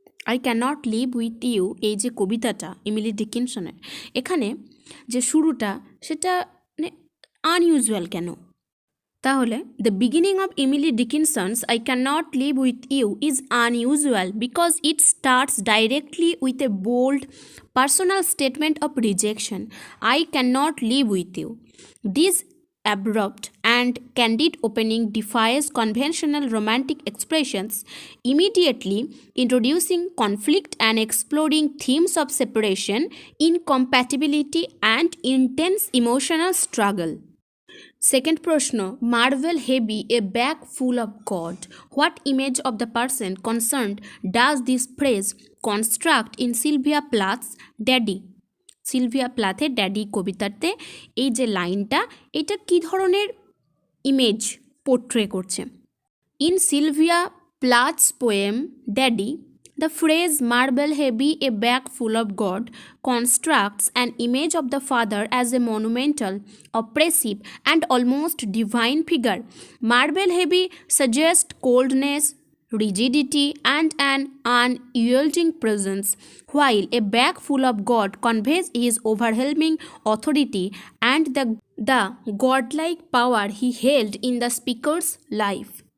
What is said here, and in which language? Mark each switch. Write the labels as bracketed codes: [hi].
[bn] I can not live with you এই যে কবিতাটা ইমিলি ডিকিনসনের, এখানে যে শুরুটা সেটা মানে আনইউজুয়াল কেন? [en] তাহলে the beginning of Emily Dickinson's I can not live with you is unusual because it starts directly with a bold personal statement of rejection. I can not live with you. This abrupt and candid opening defies conventional romantic expressions, immediately introducing conflict and exploring themes of separation, incompatibility, and intense emotional struggle. Second প্রশ্ন, marvel heavy a bag full of God. What image of the person concerned does this phrase construct in Sylvia Plath's Daddy? [bn] Sylvia প্লাথের daddy কবিতাতে এই যে লাইনটা, এটা কী ধরনের image portray করছে? [en] In Sylvia Plath's poem Daddy, the phrase marble heavy a bag full of God constructs an image of the father as a monumental, oppressive, and almost divine figure. Marble heavy suggests coldness, rigidity, and an unyielding presence, while a bag full of God conveys his overwhelming authority and the godlike power he held in the speaker's life.